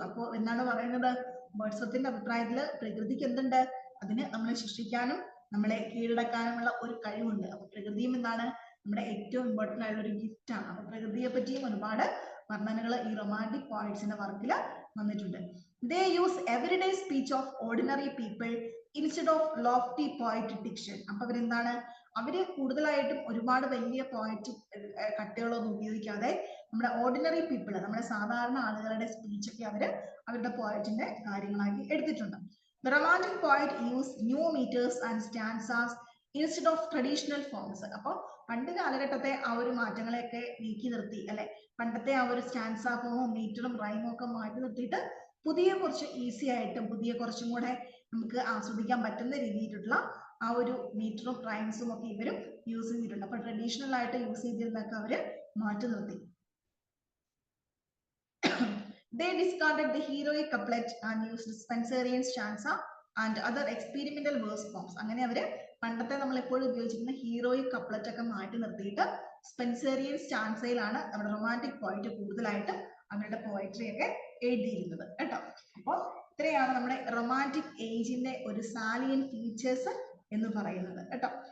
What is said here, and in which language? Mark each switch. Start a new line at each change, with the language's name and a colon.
Malayalam: അപ്പോൾ എന്താണ് പറയുന്നത്? വേർഡ്സ്വർത്തിന്റെ അഭിപ്രായത്തില് പ്രകൃതിക്ക് എന്തുണ്ട്? അതിന് നമ്മളെ സൃഷ്ടിക്കാനും നമ്മളെ കീഴടക്കാനുമുള്ള ഒരു കഴിവുണ്ട്. അപ്പൊ പ്രകൃതിയും എന്താണ്? നമ്മുടെ ഏറ്റവും ഇമ്പോർട്ടന്റ് ആയിട്ടുള്ള ഒരു ഗിഫ്റ്റ് ആണ്. അപ്പൊ പ്രകൃതിയെ പറ്റിയും ഒരുപാട് വർണ്ണനകൾ ഈ റൊമാൻറ്റിക് പോയറ്റ്സിന്റെ വർക്കിൽ വന്നിട്ടുണ്ട്.
English: They use everyday speech of ordinary people instead of lofty poetic diction.
Malayalam: അപ്പൊ അവരെന്താണ്? അവര് കൂടുതലായിട്ടും ഒരുപാട് വലിയ പോയറ്റിക് കട്ടുകളൊന്നും ഉപയോഗിക്കാതെ നമ്മുടെ ഓർഡിനറി പീപ്പിൾ, നമ്മുടെ സാധാരണ ആളുകളുടെ സ്പീച്ച് ഒക്കെ അവര് അവരുടെ പോയറ്റിന്റെ കാര്യങ്ങളാക്കി എടുത്തിട്ടുണ്ട്.
English: The romantic poet used new meters and stanzas instead of traditional forms.
Malayalam: അപ്പോൾ പണ്ട് കാലഘട്ടത്തെ ആ ഒരു മാറ്റങ്ങളെയൊക്കെ നീക്കി നിർത്തി അല്ലെ, പണ്ടത്തെ ആ ഒരു സ്റ്റാൻസ ഫോമും മീറ്ററും റൈമും ഒക്കെ മാറ്റി നിർത്തിയിട്ട് പുതിയ കുറച്ച് ഈസി ആയിട്ടും പുതിയ കുറച്ചും കൂടെ നമുക്ക് ആസ്വദിക്കാൻ പറ്റുന്ന രീതിയിലുള്ള ആ ഒരു മീറ്ററും റൈംസും ഒക്കെ ഇവരും യൂസ് ചെയ്തിട്ടുണ്ട്. അപ്പൊ ട്രഡീഷണൽ ആയിട്ട് യൂസ് ചെയ്തിരുന്നൊക്കെ അവര് മാറ്റി നിർത്തി.
English: They discarded the heroic couplet and used Spenserian stanza and other experimental verse forms.
Malayalam: അങ്ങനെ അവര് പണ്ടത്തെ നമ്മൾ എപ്പോഴും ഉപയോഗിച്ചിരുന്ന ഹീറോയിക് കപ്ലറ്റ് ഒക്കെ മാറ്റി നിർത്തിയിട്ട് സ്പെൻസേറിയൻ സ്റ്റാൻസയിലാണ് നമ്മുടെ റൊമാൻറ്റിക് പോയിന്റ് കൂടുതലായിട്ട് അവരുടെ പോയട്രി ഒക്കെ എഴുതിയിരുന്നത് കേട്ടോ. അപ്പോൾ ഇത്രയാണ് നമ്മുടെ റൊമാൻറ്റിക് ഏജിന്റെ ഒരു സാലിയൻ ഫീച്ചേഴ്സ് എന്ന് പറയുന്നത് കേട്ടോ.